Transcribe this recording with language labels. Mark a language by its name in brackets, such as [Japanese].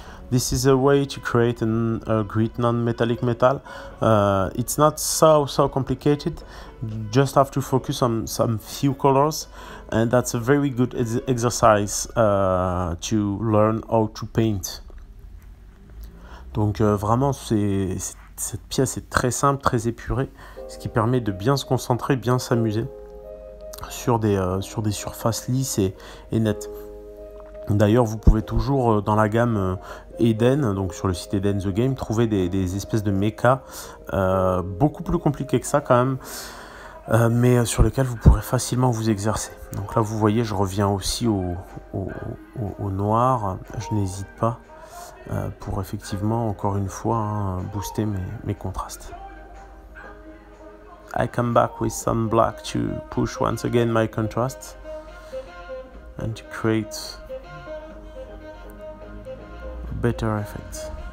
[English] This is a way to create a grit non-metallic metal. It's not so complicated. You just have to focus on some few colors, and that's a very good exercise to learn how to paint. [French] Donc vraiment, cette pièce est très simple, très épurée, ce qui permet de bien se concentrer, bien s'amuser sur des surfaces lisses et nettes. D'ailleurs, vous pouvez toujours dans la gamme Eden, donc sur le site Eden The Game, trouver des espèces de mechas beaucoup plus compliqués que ça quand même, mais sur lesquels vous pourrez facilement vous exercer. Donc là, vous voyez, je reviens aussi au noir. Je n'hésite pas pour effectivement, encore une fois, booster mes contrastes. [English] I come back with some black to push once again my contrast and to create better effects.